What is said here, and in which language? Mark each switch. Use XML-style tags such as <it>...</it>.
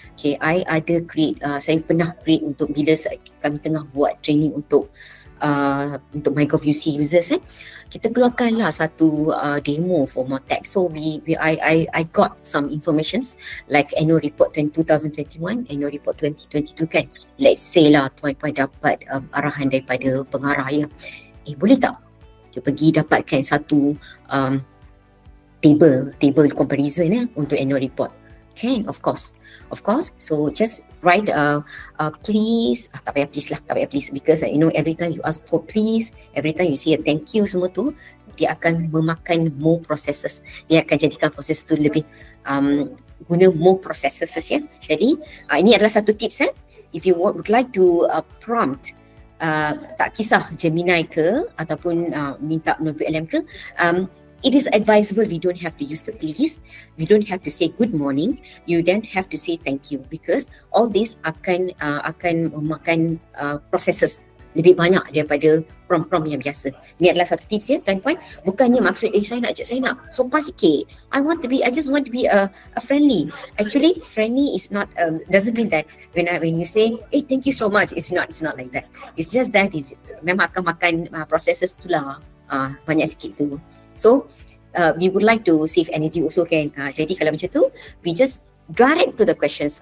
<ms>Okay, I ada create, saya pernah create untuk bila kami tengah buat training untuk MyGovUC users kita keluarkanlah satu demo for MOTAC.</ms> <en>So I got some informations like annual report 2021, annual report 2022 kan. Let's say</en> <ms>lah tuan-puan dapat arahan daripada pengarah ya. Boleh tak dia pergi dapatkan satu table comparison untuk annual report.</ms> <en>Okay, of course. So just write please,</en> <ms>tak payah</ms> <en>please because every time you ask for please, every time you say a thank you,</en> <ms>semua tu dia akan memakan</ms> <en>more processes.</en> <ms>Dia akan jadikan proses tu lebih guna</ms> <en>more processes</en> <ms>ya. Jadi ini adalah satu tips</ms> <en>if you would like to prompt</en> <ms>tak kisah Gemini ke ataupun minta Notebook LM ke,</ms> <en>it is advisable we don't have to use the please, we don't have to say good morning, you don't have to say thank you, because all this</en> <ms>akan memakan processes lebih banyak daripada prompt-prompt yang biasa. Ini adalah satu tips ya tuan-puan. Bukannya maksud saya nak sopan sikit.</ms> <en>I just want to be a friendly. Actually friendly is not doesn't mean that when you say thank you so much, it's not like that.</en> <ms>It's just that memang akan makan processes tu lah, banyak sikit tu.</ms> <en>So we would like to save energy also kan.</en> <ms>Jadi kalau macam tu,</ms> <en>we just direct to the questions.</en>